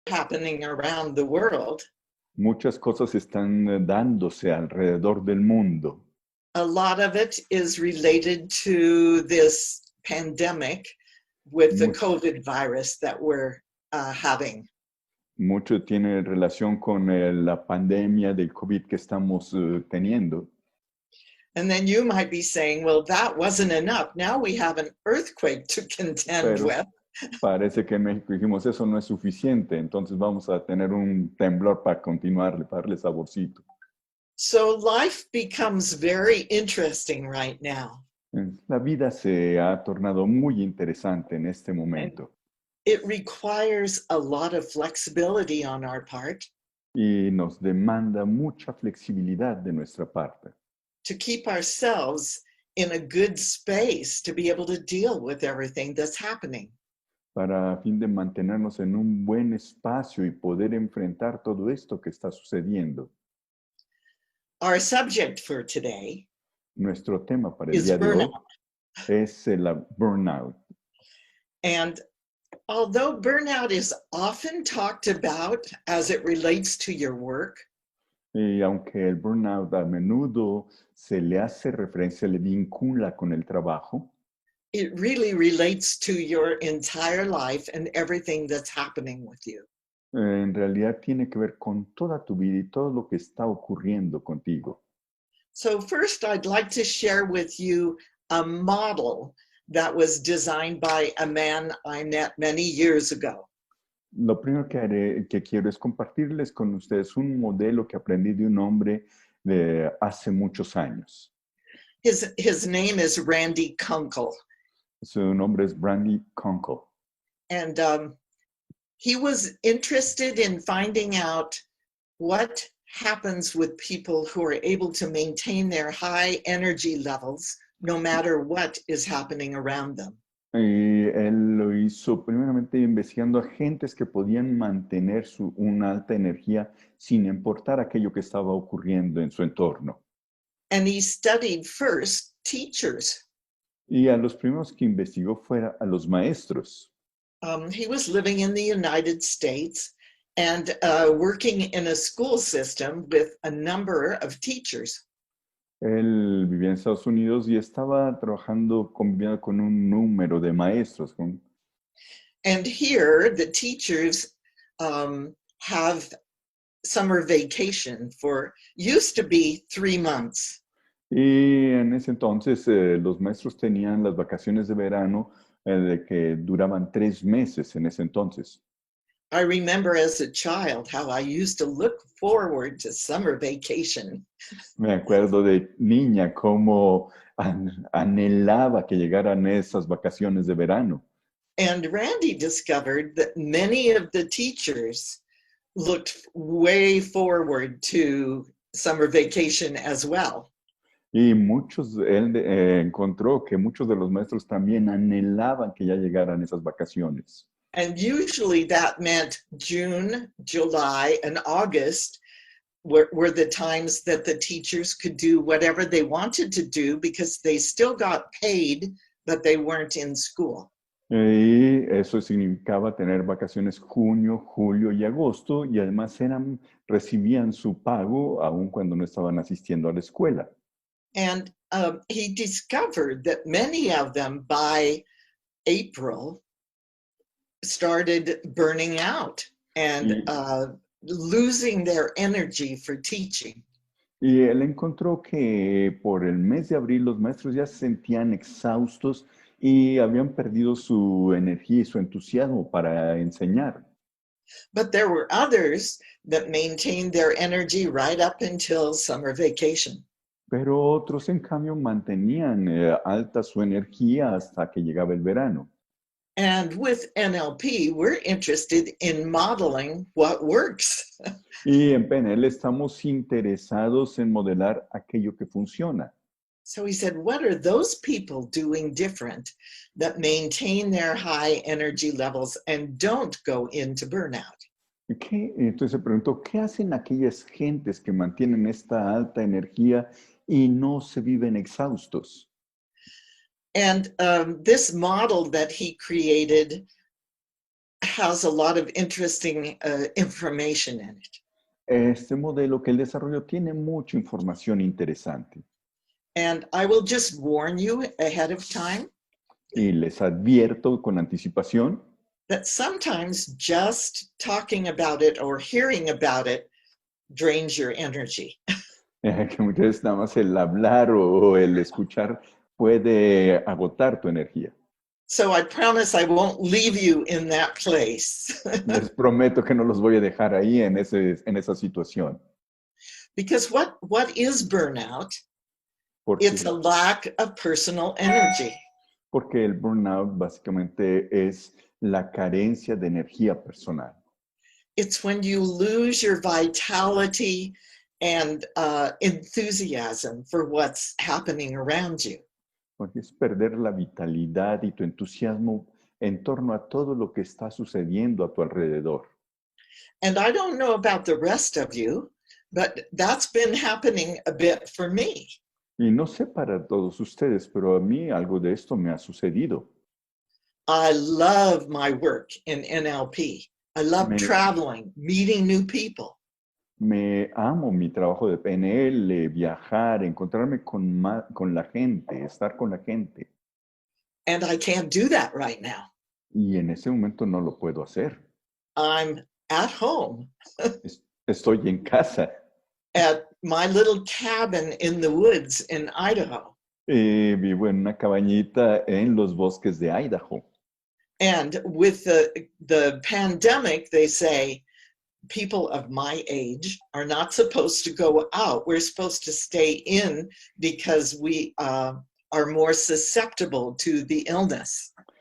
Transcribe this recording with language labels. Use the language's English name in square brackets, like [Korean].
[English] happening around the world. [Spanish] Muchas cosas están dándose alrededor del mundo. [English] A lot of it is related to this pandemic with the COVID virus that we're having. [Spanish] Mucho tiene relación con la pandemia del COVID que estamos teniendo. [English] And then you might be saying, well, that wasn't enough. Now we have an earthquake to contend [Spanish] Pero [English] with. [Spanish] parece que en México dijimos, eso no es suficiente, entonces vamos a tener un temblor para continuarle, para darle saborcito. [English] So life becomes very interesting right now. [Spanish] La vida se ha tornado muy interesante en este momento. [English] It requires a lot of flexibility on our part. [Spanish] Y nos demanda mucha flexibilidad de nuestra parte. [English] To keep ourselves in a good space to be able to deal with everything that's happening. [Spanish] Para a fin de mantenernos en un buen espacio y poder enfrentar todo esto que está sucediendo. [English] Our subject for today [Spanish] Nuestro tema para el [English] is [Spanish] día de hoy [English] burnout. [Spanish] es el burnout. [English] And although burnout is often talked about as it relates to your work, [Spanish] Y aunque el burnout a menudo se le hace referencia, le vincula con el trabajo, [English] it really relates to your entire life and everything that's happening with you. [Spanish] en realidad tiene que ver con toda tu vida y todo lo que está ocurriendo contigo. [English] So first, I'd like to share with you a model that was designed by a man I met many years ago. [Spanish] Lo primero que quiero es compartirles con ustedes un modelo que aprendí de un hombre de hace muchos años. [English] His name is Randy Kunkel. [Spanish] Su nombre es Randy Kunkel. [English] And he was interested in finding out what happens with people who are able to maintain their high energy levels no matter what is happening around them. [Spanish] Y él lo hizo primeramente investigando a gentes que podían mantener una alta energía sin importar aquello que estaba ocurriendo en su entorno. [English] And he studied first teachers. [Spanish] Y a los primeros que investigó fueron a los maestros. [English] He was living in the United States and working in a school system with a number of teachers. [Spanish] Él vivía en Estados Unidos y estaba trabajando, conviviendo con un número de maestros. [English] And here, the teachers have summer vacation for, used to be 3 months. [Spanish] Y en ese entonces los maestros tenían las vacaciones de verano de que duraban 3 meses en ese entonces. [English] I remember as a child how I used to look forward to summer vacation. [Spanish] Me acuerdo de niña cómo anhelaba que llegaran esas vacaciones de verano. [English] And Randy discovered that many of the teachers looked way forward to summer vacation as well. [Spanish] Y él encontró que muchos de los maestros también anhelaban que ya llegaran esas vacaciones. [English] And usually that meant June, July, and August were the times that the teachers could do whatever they wanted to do because they still got paid, but they weren't in school. [Spanish] Y eso significaba tener vacaciones junio, julio y agosto, y además recibían su pago aun cuando no estaban asistiendo a la escuela. [English] And he discovered that many of them by April started burning out and losing their energy for teaching. [Spanish] Y él encontró que por el mes de abril los maestros ya se sentían exhaustos y habían perdido su energía y su entusiasmo para enseñar. [English] But there were others that maintained their energy right up until summer vacation. [Spanish] Pero otros, en cambio, mantenían alta su energía hasta que llegaba el verano. [English] And with NLP, we're interested in modeling what works. [Spanish] Y en PNL estamos interesados en modelar aquello que funciona. [English] So he said, what are those people doing different that maintain their high energy levels and don't go into burnout? [Spanish] Entonces se preguntó, ¿qué hacen aquellas gentes que mantienen esta alta energía y no se viven exhaustos? [English] And this model that he created has a lot of interesting information in it. [Spanish] Este modelo que él desarrolló tiene mucha información interesante. [English] And I will just warn you ahead of time [Spanish] Y les advierto con anticipación [English] that sometimes just talking about it or hearing about it drains your energy. [Spanish] que muchas veces nada más el hablar o el escuchar puede agotar tu energía. [English] So I promise I won't leave you in that place. [Spanish] Les prometo que no los voy a dejar ahí en esa situación. [English] Because what is burnout? [Spanish] Porque, [English] It's a lack of personal energy. [Spanish] porque el burnout básicamente es la carencia de energía personal. [English] It's when you lose your vitality and enthusiasm for what's happening around you. [Spanish] Porque es perder la vitalidad y tu entusiasmo en torno a todo lo que está sucediendo a tu alrededor. [English] And I don't know about the rest of you, but that's been happening a bit for me. [Spanish] Y no sé para todos ustedes, pero a mí algo de esto me ha sucedido. [English] I love my work in NLP. I love [Spanish] Me- [English] traveling, meeting new people. [Spanish] Me amo mi trabajo de PNL, viajar, encontrarme con la gente, estar con la gente. [English] And I can't do that right now. [Spanish] Y en ese momento no lo puedo hacer. [English] I'm at home [Spanish] Estoy en casa. [English] at my little cabin in the woods in Idaho. [Spanish] Vivo en una cabañita en los bosques de Idaho. [English] And with the pandemic, they say people of my age are not supposed to go out. We're supposed to stay in because we are more susceptible to the illness.